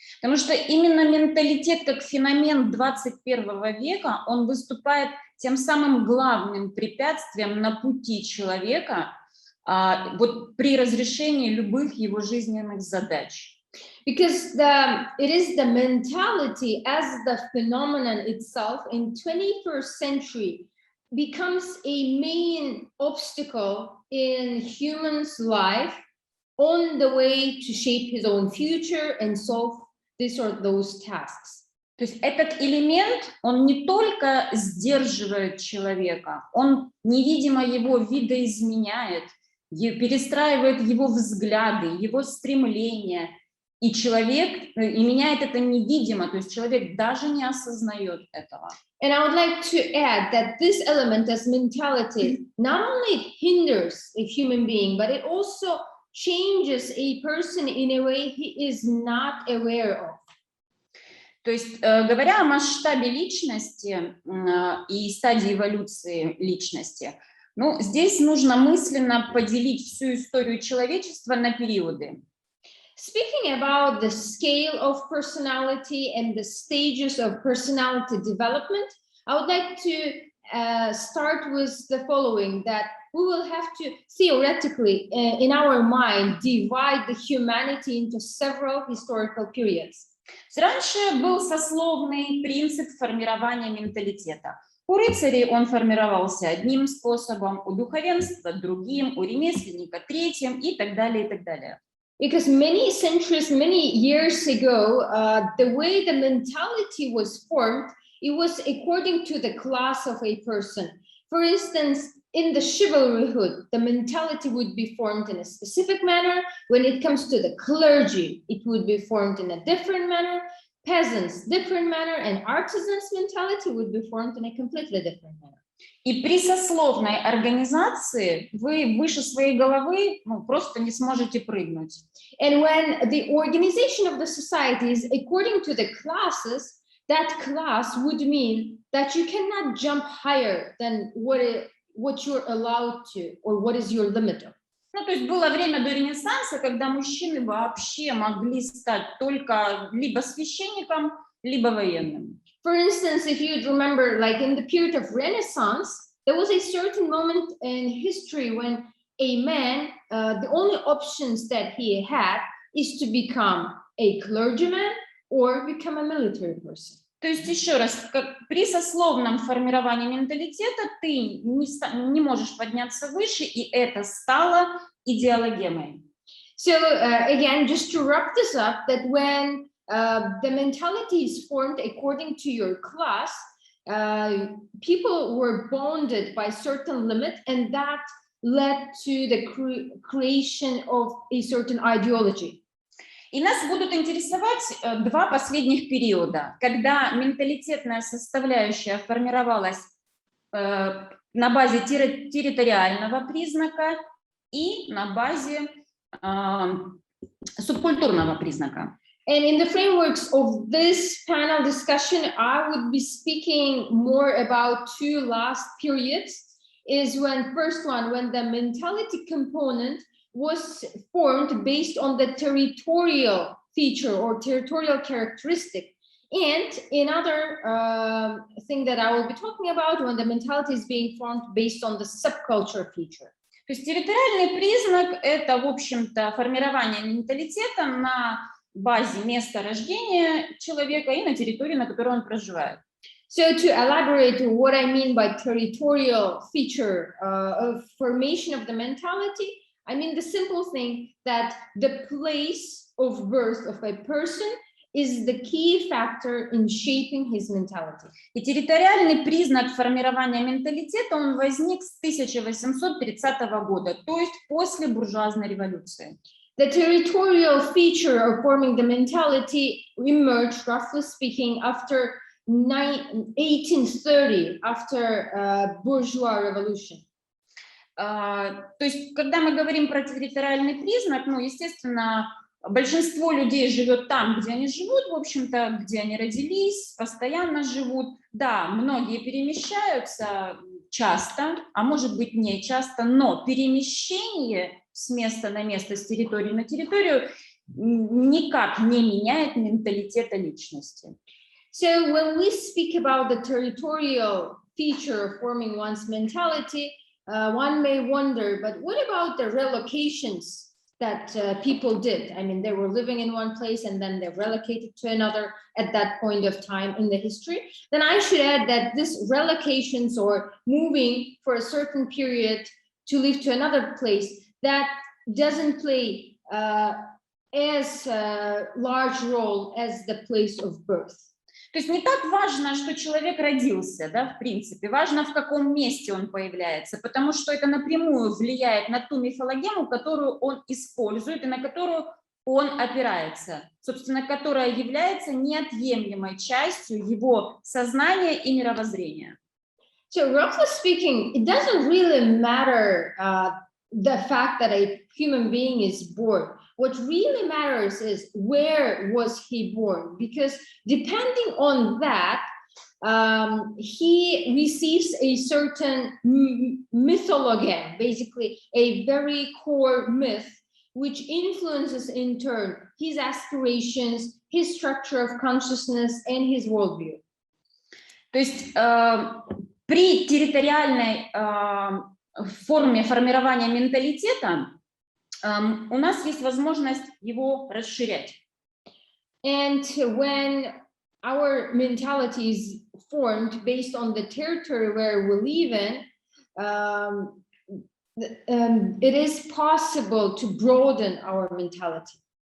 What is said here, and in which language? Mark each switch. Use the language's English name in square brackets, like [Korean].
[Russian] Потому что именно менталитет как феномен 21 века, он выступает тем самым главным препятствием на пути человека вот при разрешении любых его жизненных задач. [English] Because it is the mentality as the phenomenon itself in 21st century becomes a main obstacle in humans' life on the way to shape his own future and solve this or those tasks. [Russian] То есть этот элемент, он не только сдерживает человека, он невидимо его видоизменяет, перестраивает его взгляды, его стремления, и человек, и меняет это невидимо, то есть человек даже не осознает этого. [English] And I would like to add that this element as mentality not only hinders a human being, but it also changes a person in a way he is not aware of. [Russian] То есть, говоря о масштабе личности и стадии эволюции личности, ну, здесь нужно мысленно поделить всю историю человечества на периоды. [English] Speaking about the scale of personality and the stages of personality development, I would like to start with the following, that we will have to theoretically, in our mind, divide the humanity into several historical periods. [Russian] Раньше был сословный принцип формирования менталитета. У рыцарей он формировался одним способом, у духовенства другим, у ремесленника третьим и так далее, и так далее. [English] Because many centuries, many years ago, the way the mentality was formed, it was according to the class of a person. For instance, in the chivalryhood, the mentality would be formed in a specific manner. When it comes to the clergy, it would be formed in a different manner. Peasants, different manner, and artisans' mentality would be formed in a completely different manner. [Russian] И при сословной организации вы выше своей головы просто не сможете прыгнуть. [English] And when the organization of the society is according to the classes, that class would mean that you cannot jump higher than what you're allowed to, or what is your limit of. [Russian] Ну, то есть было время до Ренессанса, когда мужчины вообще могли стать только либо священником, либо военным. [English] For instance, if you remember, like in the period of Renaissance, there was a certain moment in history when a man, the only options that he had is to become a clergyman or become a military person. [Russian] То есть еще раз, при сословном формировании менталитета ты не можешь подняться выше, и это стало идеологемой. [English] So again, just to wrap this up, that when the mentality is formed according to your class, people were bonded by certain limit, and that led to the creation of a certain ideology. [Russian] И нас будут интересовать два последних периода, когда менталитетная составляющая формировалась на базе территориального признака и на базе субкультурного признака. [English] And in the frameworks of this panel discussion, I would be speaking more about two last periods. Is when first one, when the mentality component was formed based on the territorial feature or territorial characteristic. And another thing that I will be talking about, when the mentality is being formed based on the subculture feature. [Russian] То есть территориальный признак – это, в общем-то, формирование менталитета на базе места рождения человека и на территории, на которой он проживает. [English] So to elaborate what I mean by territorial feature of formation of the mentality, I mean the simple thing that the place of birth of a person is the key factor in shaping his mentality. [Russian] И территориальный признак формирования менталитета, он возник с 1830 года, то есть после буржуазной революции. [English] The territorial feature of forming the mentality emerged, roughly speaking, after 1830, after bourgeois revolution. [Russian] То есть, когда мы говорим про территориальный признак, ну, естественно, большинство людей живет там, где они живут, в общем-то, где они родились, постоянно живут. Да, многие перемещаются часто, а может быть не часто, но перемещение с места на место, с территории на территорию никак не меняет менталитета личности. [English] So when we speak about the territorial feature of forming one's mentality, one may wonder, but what about the relocations that people did? I mean, they were living in one place and then they relocated to another at that point of time in the history. Then I should add that this relocations or moving for a certain period to live to another place, that doesn't play as large role as the place of birth. [Russian] То есть не так важно, что человек родился, да, в принципе, важно, в каком месте он появляется, потому что это напрямую влияет на ту мифологему, которую он использует и на которую он опирается, собственно, которая является неотъемлемой частью его сознания и мировоззрения. [English] So roughly speaking, it doesn't really matter the fact that a human being is born. What really matters is where was he born? Because depending on that, he receives a certain mythology, basically a very core myth, which influences in turn his aspirations, his structure of consciousness, and his worldview. [Russian] То есть при территориальной форме формирования менталитета у нас есть возможность его расширять. [English] And when our mentality is formed based on the territory where we live in, it is possible to broaden our mentality.